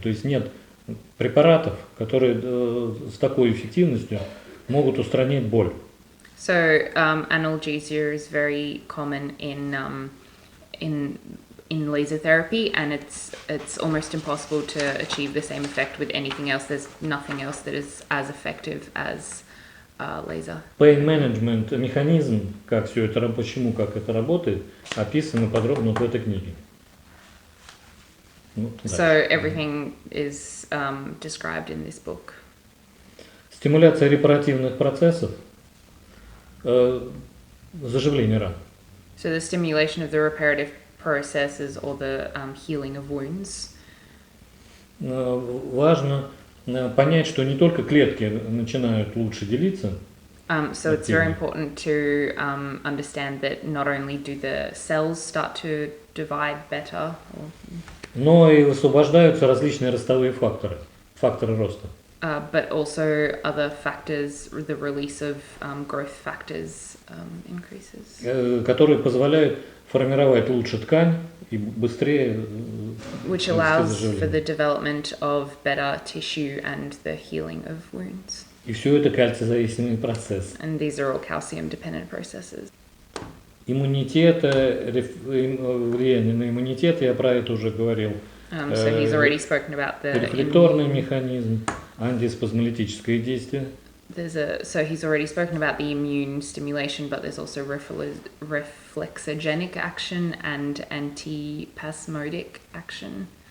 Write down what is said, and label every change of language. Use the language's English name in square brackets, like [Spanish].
[Russian] То есть нет препаратов, которые с такой эффективностью могут устранить боль. [English] So analgesia is very common in laser therapy, and it's almost impossible to achieve the same effect with anything else. There's nothing else that is as effective as laser. Pain management [Russian] механизм, как все это, почему, как это работает, описано подробно в этой книге. [English] So everything is described in this book. [Russian] Стимуляция репаративных процессов, заживление ран. [English] So the stimulation of the reparative processes or the healing of wounds. [Russian] Важно понять, что не только клетки начинают лучше делиться, [English] So it's very important to understand that not only do the cells start to divide better, [Russian] но и высвобождаются различные ростовые факторы, факторы роста. [English] but also other factors, the release of growth factors increases. [Russian] Которые позволяют формировать лучше ткань и быстрее [English] Which allows for the development of better tissue and the healing of wounds. [Russian] И все это кальциозависимый процесс. [English] And these are all calcium-dependent processes. [Russian] Иммунитет, влияние на иммунитет, я про это уже говорил. [English] So he's already spoken about the [Russian] Рефлекторный механизм, антиспазмолитическое действие. [English] So he's already spoken about the immune stimulation, but there's also reflexogenic action and antispasmodic action.